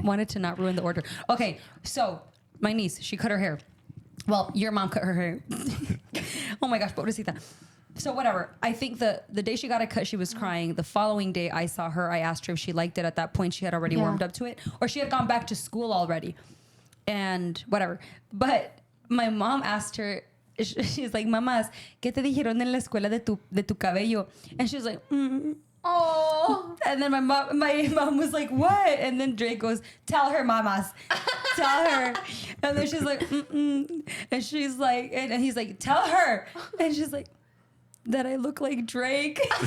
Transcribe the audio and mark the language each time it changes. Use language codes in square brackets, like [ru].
[en] wanted to not ruin the order. Okay, so my niece, she cut her hair. Well, your mom cut her hair. Oh my gosh, [es] pobrecita. [en] So whatever. I think the day she got it cut, she was crying. The following day I saw her, I asked her if she liked it. At that point, she had already warmed up to it. Or she had gone back to school already. And whatever. But my mom asked her, she's like, [es] mamás, ¿qué te dijeron en la escuela de tu cabello? [en] And she was like, Oh. And then my mom was like, what? And then Drake goes, tell her, mamas. Tell her. And then she's like, mm-mm. And she's like, and he's like, tell her. And she's like, that I look like Drake.